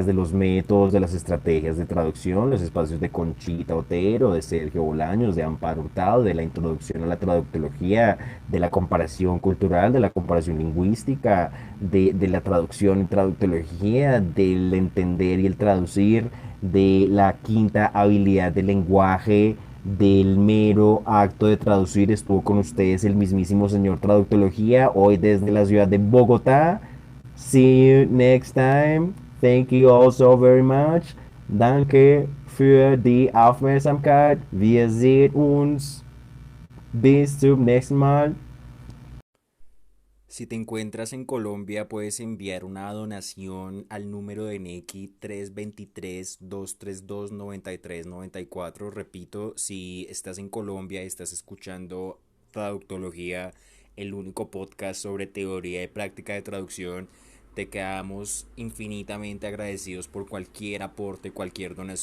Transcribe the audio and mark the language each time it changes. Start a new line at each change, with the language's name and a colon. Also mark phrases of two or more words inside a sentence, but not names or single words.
Spanish: de los métodos, de las estrategias de traducción, los espacios de Conchita Otero, de Sergio Bolaños, de Amparo Hurtado, de la introducción a la traductología, de la comparación cultural, de la comparación lingüística, de la traducción y traductología, del entender y el traducir, de la quinta habilidad del lenguaje, del mero acto de traducir. Estuvo con ustedes el mismísimo señor Traductología, hoy desde la ciudad de Bogotá.
English: See you next time. Thank you all so very much.
German: Danke für die Aufmerksamkeit. Wir sehen uns. Bis zum nächsten Mal.
Spanish: Si te encuentras en Colombia, puedes enviar una donación al número de Nequi 323-232-9394. Repito, si estás en Colombia y estás escuchando Traductología, el único podcast sobre teoría y práctica de traducción, te quedamos infinitamente agradecidos por cualquier aporte, cualquier donación.